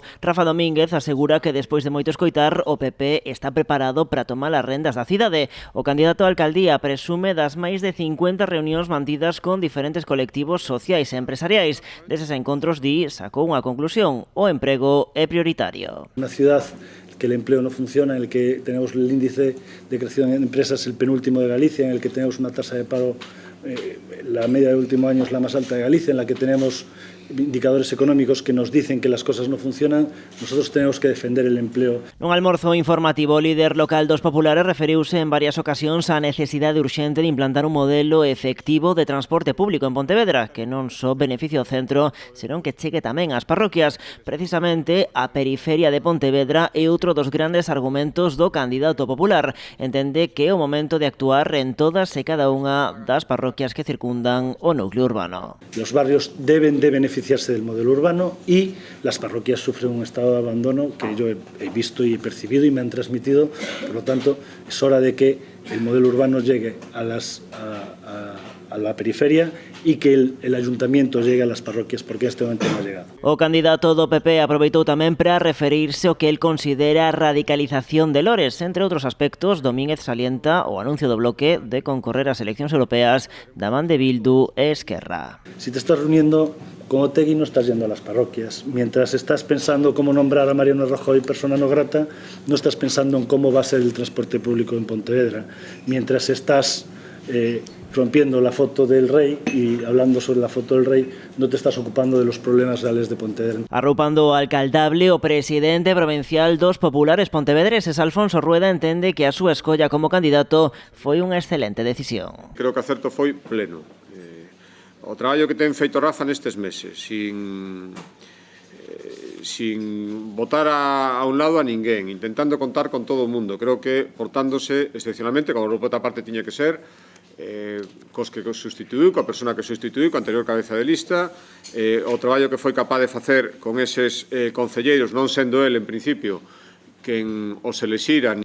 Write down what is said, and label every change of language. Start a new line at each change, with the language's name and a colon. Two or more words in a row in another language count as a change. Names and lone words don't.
Galician: Rafa Domínguez asegura que despois de moito escoitar, o PP está preparado para tomar as rendas da cidade. O candidato á alcaldía presume das máis de 50 reunións mantidas con diferentes colectivos sociais e empresariais. Deses encontros, sacou unha conclusión: o emprego é prioritario.
Spanish: Una ciudad que el empleo no funciona, en el que tenemos el índice de creación de empresas el penúltimo de Galicia, en el que tenemos una tasa de paro, la media del último año es la más alta de Galicia, en la que tenemos indicadores económicos que nos dicen que las cosas no funcionan, nosotros tenemos que defender el empleo.
Galician: Nun almorzo informativo, o líder local dos populares referiuse en varias ocasións á necesidade urxente de implantar un modelo efectivo de transporte público en Pontevedra, que non só beneficie o centro, senón que chegue tamén ás parroquias. Precisamente, a periferia de Pontevedra é outro dos grandes argumentos do candidato popular. Entende que é o momento de actuar en todas e cada unha das parroquias que circundan o núcleo urbano.
Spanish: Los barrios deben de beneficiarse del modelo urbano y las parroquias sufren un estado de abandono que yo he visto y he percibido y me han transmitido. Por lo tanto, es hora de que el modelo urbano llegue a la periferia y que el ayuntamiento llegue a las parroquias, porque en este momento no ha llegado.
Galician: O candidato do PP aproveitou tamén para referirse ao que el considera a radicalización de Lores. Entre outros aspectos, Domínguez salienta o anuncio do bloque de concorrer ás eleccións europeas da man de Bildu e Esquerra.
Spanish: Si te estás reuniendo con Otegi, no estás yendo a las parroquias. Mientras estás pensando cómo nombrar a Mariano Rajoy persona no grata, no estás pensando en cómo va a ser el transporte público en Pontevedra. Mientras estás rompiendo la foto del rei y hablando sobre la foto del rei, no te estás ocupando de los problemas reales de Pontevedra.
Galician: Arroupando o alcaldable, o presidente provincial dos populares pontevedreses, Alfonso Rueda, entende que a súa escolla como candidato foi unha excelente decisión. Creo que acerto foi pleno. O traballo que ten feito Rafa nestes meses, sin botar a un lado a ninguén, intentando contar con todo o mundo, creo que portándose excepcionalmente, como por outra parte tiña que ser, cos que sustituiu, coa persona que sustituiu, coa anterior cabeza de lista, o traballo que foi capaz de facer con eses concelleiros, non sendo el en principio quen os elexiran.